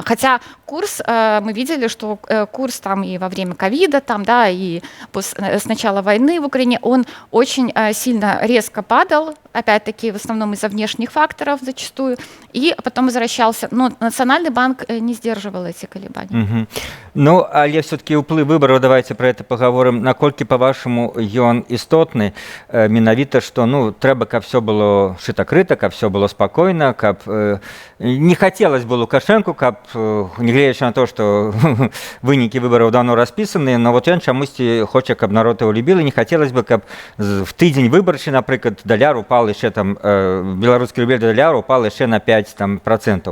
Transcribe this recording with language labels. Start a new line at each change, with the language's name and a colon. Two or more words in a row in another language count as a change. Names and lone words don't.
Russian: Хотя курс, мы видели, что курс там и во время ковида, там, да, и с начала войны в Украине, он очень сильно резко падал, опять-таки, в основном из-за внешних факторов зачастую, и потом возвращался. Но Национальный банк не сдерживал эти колебания. Угу.
Belarusian: Ну, але все-таки ўплыв выбораў,
Russian: давайте про это поговорим.
Belarusian: Наколькі, по-вашему, ён істотны, менавіта, что, ну, трэба, каб все было шыта-крыта, каб все было спокойно, каб
Russian: не хотелось бы
Belarusian: Лукашенко, каб, негледзячы на то, что вынікі выбораў давно распісаны, но вот ён чамусьці хоча, каб народ его любіл, і
Russian: не хотелось бы,
Belarusian: каб в тыдзень выбарчы, напрыклад, даляр упал яшчэ там, беларускі рубель да даляра упал яшчэ на 5%.